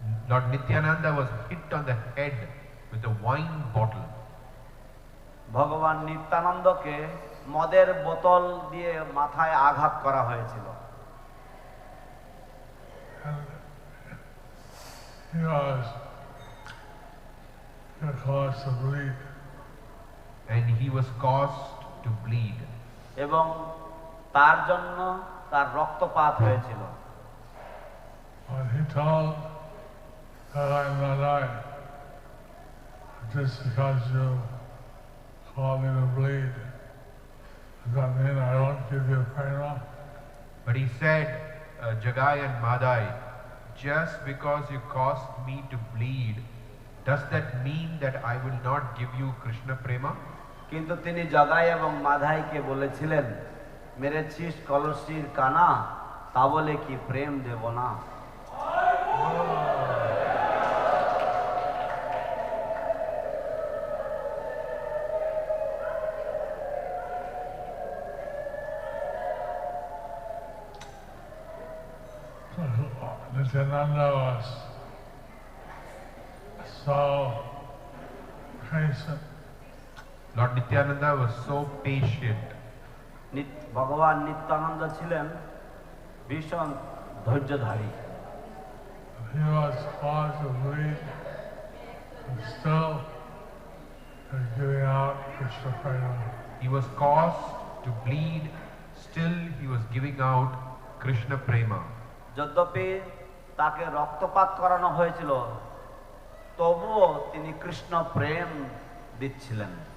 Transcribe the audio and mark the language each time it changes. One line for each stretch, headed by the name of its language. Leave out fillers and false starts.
English: Lord Nityananda was hit on the head with a wine bottle.
Bangla: ভগবান নিত্যানন্দকে মদের বোতল দিয়ে মাথায় আঘাত করা হয়েছিল।
English: He was caused to bleed. And he was caused to bleed.
Bangla: এবং তার জন্য তার রক্তপাত হয়েছিল।
English: When he told that just because you call me to bleed, does that mean I won't give you prema? But he said, Jagai and Madai, just because you caused me to bleed, does that mean that I will not give you Krishna prema?
Bangla: কিন্তু তিনি জগাই এবং মাধাইকে বলেছিলেন, মেরেছিস কলসির কানা, তা বলে কি প্রেম দেব না?
English: Nityananda was so patient. Lord Nityananda was so patient.
Bangla: ভগবান নিত্যানন্দ ছিলেন ভীষণ ধৈর্যধারী।
English: He was caused to bleed and still was giving out Krishna prema. He was caused to bleed, still he was giving out Krishna prema.
Bangla: যদ্যপি তাকে রক্তপাত করানো হয়েছিল, তবুও তিনি কৃষ্ণ প্রেম দিচ্ছিলেন।